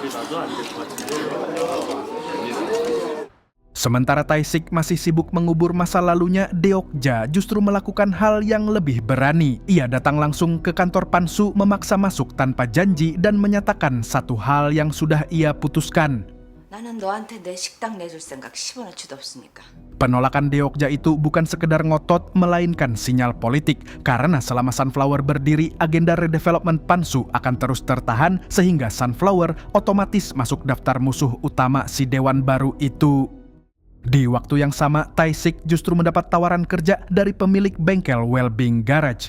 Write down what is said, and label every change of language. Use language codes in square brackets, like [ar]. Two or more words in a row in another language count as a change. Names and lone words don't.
[id] Sementara Tae-sik masih sibuk mengubur masa lalunya, Deokja justru melakukan hal yang lebih berani. Ia datang langsung ke kantor Pansu, memaksa masuk tanpa janji dan menyatakan satu hal yang sudah ia putuskan. [ko] 나는 너한테 내 식당 내줄 생각 10원어치도 없으니까. [id] Penolakan Deokja itu bukan sekedar ngotot, melainkan sinyal politik. Karena selama Sunflower berdiri, agenda redevelopment Pansu akan terus tertahan, sehingga Sunflower otomatis masuk daftar musuh utama si dewan baru itu. Di waktu yang sama, Tae-sik justru mendapat tawaran kerja dari pemilik bengkel Wellbeing Garage.